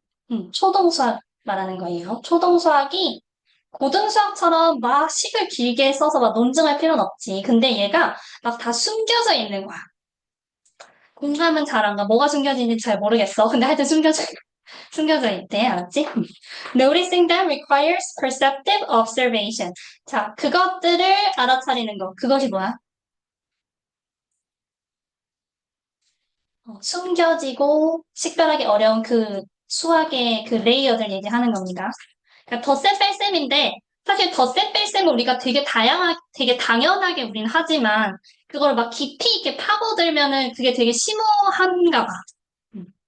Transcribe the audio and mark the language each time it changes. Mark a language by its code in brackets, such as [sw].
[ko] 응? 초동수학 말하는 거예요. 초동수학이 고등수학처럼 막 식을 길게 써서 막 논증할 필요는 없지. 근데 얘가 막 다 숨겨져 있는 거야. 공감은 잘안 가. 뭐가 숨겨진지 잘 모르겠어. 근데 하여튼 숨겨져 있대. 알았지? [en] Noticing them requires perceptive observation. [ko] 자, 그것들을 알아차리는 거. 그것이 뭐야? 숨겨지고 식별하기 어려운 그 수학의 그 레이어들 얘기하는 겁니다. 그러니까 덧셈 뺄셈인데 사실 덧셈 뺄셈은 우리가 되게 당연하게 우린 하지만 그걸 막 깊이 있게 파고들면은 그게 되게 심오한가 봐. 음.